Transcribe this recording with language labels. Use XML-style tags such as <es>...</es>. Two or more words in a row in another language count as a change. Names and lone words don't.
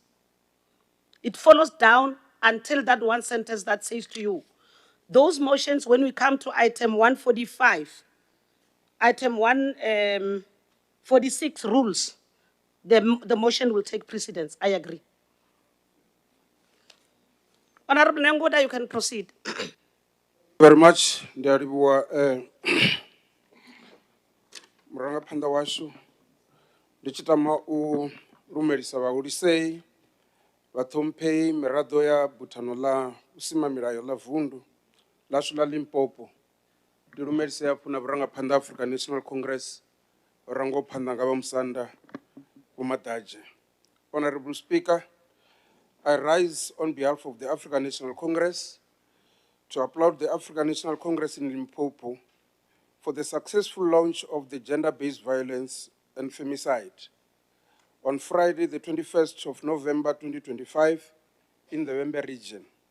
<en>It follows down until that one sentence that says to you, those motions, when we come to item 145, item 146 rules, the motion will take precedence. I agree. Honorable Nengoda, you can proceed. Very much,</en> <ve>Ndiyaribuwa murangaphanḓa washu ndi tshi tama u lumelisa vhahulisei vhaṱhomphei miraḓo ya buthano ḽa vhusimamilayo ḽa vundu ḽashu ḽa Limpopo ndi lumelise hafhu na vhurangaphanḓa African National Congress vharangaho phanḓa nga vha Musanda Vho Madadzhe.</ve> <en>Honorable Speaker, I rise on behalf of the African National Congress to applaud the African National Congress in Limpopo for the successful launch of the gender-based violence and femicide on Friday, the 21st of November, 2025, in the Wembe region.</en>